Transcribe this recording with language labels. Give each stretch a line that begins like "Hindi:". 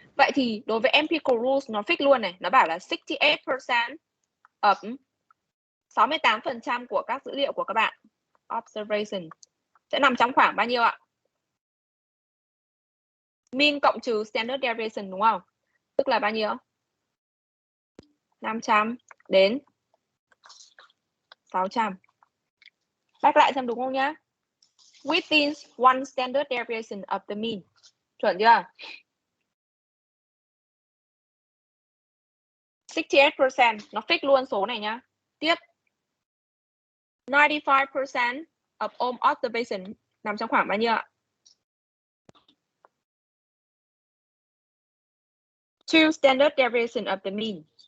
Vietnamese: Vậy thì đối với empirical rules nó fix luôn này, nó bảo là 68% of 68% của các dữ liệu của các bạn observation sẽ nằm trong khoảng bao nhiêu ạ? Mean cộng trừ standard deviation đúng không? Tức là bao nhiêu? 500 đến 600. Back lại xem đúng không nhá?
English: Within one standard deviation of the mean.
Vietnamese: Chuẩn chưa? 68% nó fix luôn số này nhá. Tiếp 95%
English: of all observation
Vietnamese: nằm trong khoảng bao nhiêu ạ?
English: Two standard deviation of the mean.